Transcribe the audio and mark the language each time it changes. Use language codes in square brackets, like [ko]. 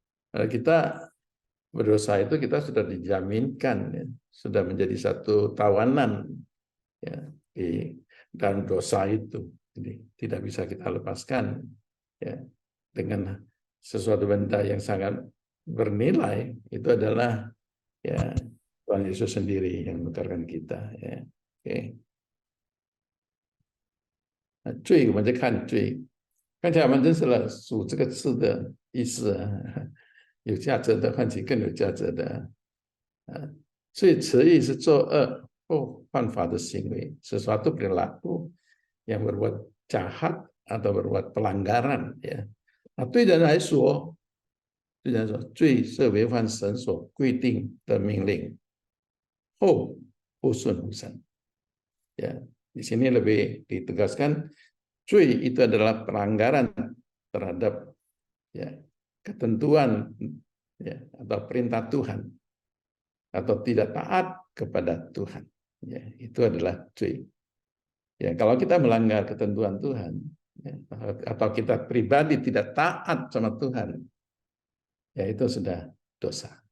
[id] Kita berdosa itu kita sudah dijaminkan ya, sudah menjadi satu tawanan ya, dan dosa itu, jadi tidak bisa kita lepaskan ya, dengan sesuatu benda yang sangat bernilai. Itu adalah ya Tuhan Yesus sendiri yang menukarkan kita ya. Oke. [zh] 罪我们再看罪，刚才我们认识了属这个字的意思啊，有价值的唤起更有价值的，所以词义是作恶或犯法的行为， [id] sesuatu perilaku yang berbuat jahat atau berbuat pelanggaran ya. [zh] 对人来说，罪是违反神所规定的命令，后不顺服神。 [id] Ya, di sini lebih ditegaskan, 罪 itu adalah pelanggaran terhadap ya, ketentuan ya, atau perintah Tuhan, atau tidak taat kepada Tuhan. Ya, itu adalah 罪.Ya, kalau kita melanggar ketentuan Tuhan, ya, atau kita pribadi tidak taat sama Tuhan, ya itu sudah dosa.